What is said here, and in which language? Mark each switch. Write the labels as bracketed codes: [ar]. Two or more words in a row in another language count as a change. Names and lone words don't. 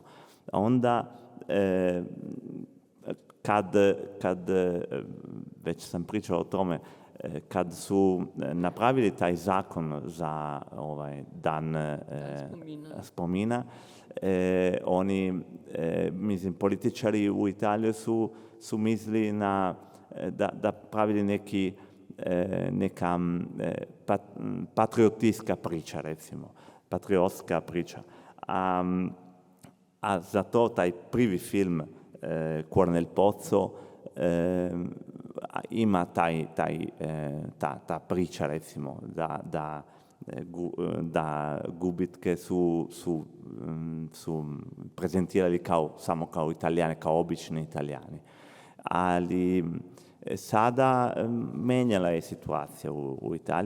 [sr] A onda, kad već sam pričao o tome, kad su napravili taj zakon za dan spomina, oni, mislim, političari u Italiji su mislili da pravili neka patriotska priča, recimo, patriotska priča. A zato taj prvi film Cuor nel pozzo ima ta priča, recimo, da gubitke su prezentirali samo kao Italijani, kao obični Italijani. Ali sada menjala je situacija u Italiji.